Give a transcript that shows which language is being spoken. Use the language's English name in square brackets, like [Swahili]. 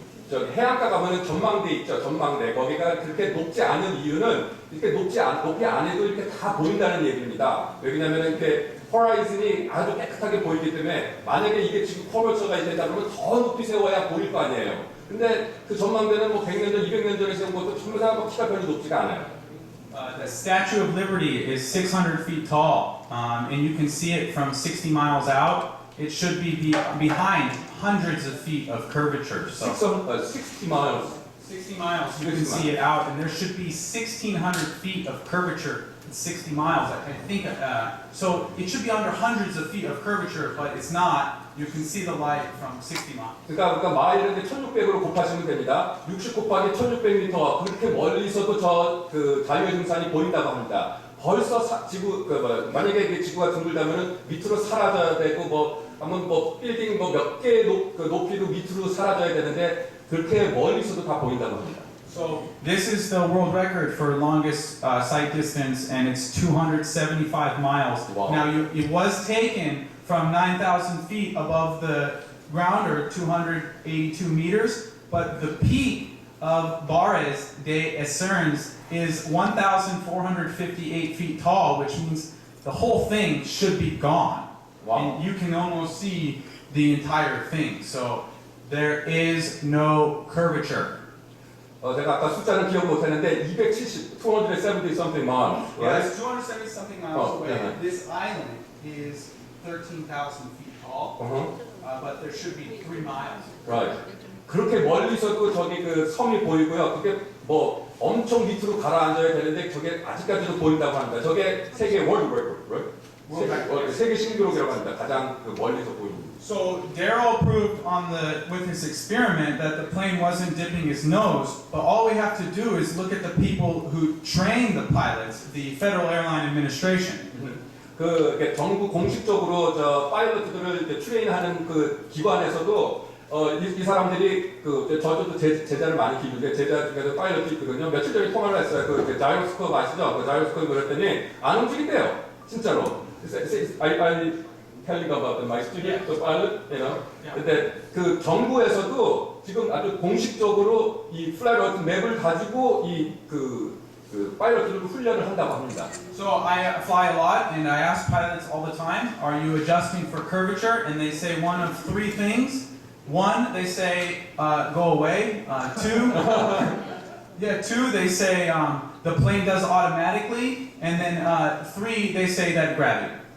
[Korean] 저기 해안가 가면은 전망대 있죠, 전망대. 거기가 그렇게 높지 않은 이유는 이렇게 높이 안 해도 이렇게 다 보인다는 얘기입니다. 왜냐면은 이렇게 호라이즌이 아주 깨끗하게 보이기 때문에 만약에 이게 지금 커버처가 있다 그러면 더 높이 세워야 보일 거 아니에요. 근데 그 전망대는 뭐 100년 전, 200년 전에 세운 것도 전부 다 뭐 키가 별로 높지가 않아요. [English] The Statue of Liberty is 600 feet tall, and you can see it from 60 miles out. It should be behind hundreds of feet of curvature. So 60 miles. 60 miles, you can see it out, and there should be 1,600 feet of curvature in 60 miles. I think so. It should be under hundreds of feet of curvature, but it's not. You can see the light from 60 miles. [Korean] 그러니까 마일을 이제 1600으로 곱하시면 됩니다. 60 곱하기 1600m 그렇게 멀리서도 그 자유의 등산이 보인다고 합니다. 벌써 만약에 이게 지구가 둥글다면은 밑으로 사라져야 되고 한번 빌딩 몇 개 높이도 밑으로 사라져야 되는데 그렇게 멀리서도 다 보인다고 합니다. [English] So this is the world record for longest sight distance, and it's 275 miles. Wow. Now it was taken from 9,000 feet above the ground, or 282 meters, but the peak of Bares de Esernes is 1,458 feet tall, which means the whole thing should be gone. Wow. And you can almost see the entire thing. So there is no curvature. [Korean] 제가 아까 숫자는 기억 못했는데 [English] 270 something miles, right? Yes, 270 something miles Oh, away. yeah. This island is 13,000 feet tall, but there should be 3 miles. Right. [Korean] 그렇게 멀리서도 저기 그 섬이 보이고요. 그게 엄청 밑으로 가라앉아야 되는데 저게 아직까지도 보인다고 합니다. 저게 세계 월드 레코드, right? 세계 신기록이라고 합니다. 가장 멀리서 보이는. [English] So Darrell proved with his experiment that the plane wasn't dipping his nose, but all we have to do is look at the people who train the pilots, the Federal Airline Administration. [Korean] 정부 공식적으로 파일럿들을 이제 트레인하는 그 기관에서도 이 사람들이 저도 제자를 많이 기르는데 제자 중에서 파일럿이 있거든요. 며칠 전에 통화를 했어요. 그 자이로스코프 아시죠? 그 자이로스코프 그랬더니 안 움직인대요. 진짜로. [English] I telling about my student, the pilot, you know. [Korean] 근데 그 정부에서도 지금 아주 공식적으로 이 플라이트 맵을 가지고 그 파일럿들을 훈련을 한다고 합니다. [English] So I fly a lot, and I ask pilots all the time, "Are you adjusting for curvature?" And they say one of 3 things. 1, they say, "Go away." 2, 2, they say the plane does automatically, and then 3, they say that gravity.